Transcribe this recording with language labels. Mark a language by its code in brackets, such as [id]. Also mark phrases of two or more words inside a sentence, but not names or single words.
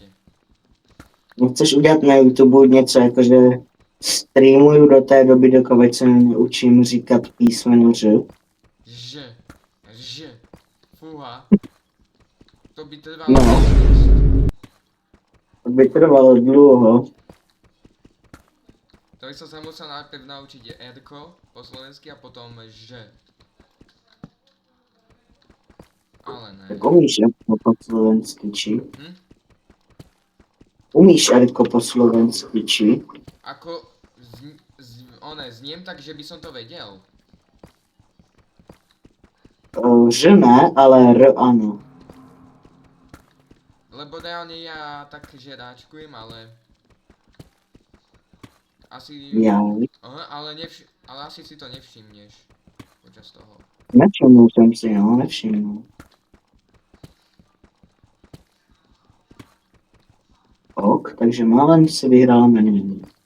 [cs] No, chceš udělat na YouTube něco jako, že streamuju do té doby, dokud se neučím říkat písmeno Ř? [sk] Že. Fúha. To by trvalo No. dosť. [cs] To by trvalo dlouho. [sk] To by som sa musel najprv naučiť R-ko po slovensky a potom že. [cs] Ale ne. Tak umíš Rko po slovensky, či? Hm? Umíš Rko po slovensky, či? [sk] Ako zniem tak, že by som to vedel. [cs] Ž ne, ale R ano. [sk] Lebo reálne ja tak žeráčkujem, ale... Asi... [cs] Já. [sk] Aha, ale asi si to nevšimneš. Počas toho. [cs] Nevšimnul jsem si, no, nevšimnul. Ok, takže málem si vyhrál menu.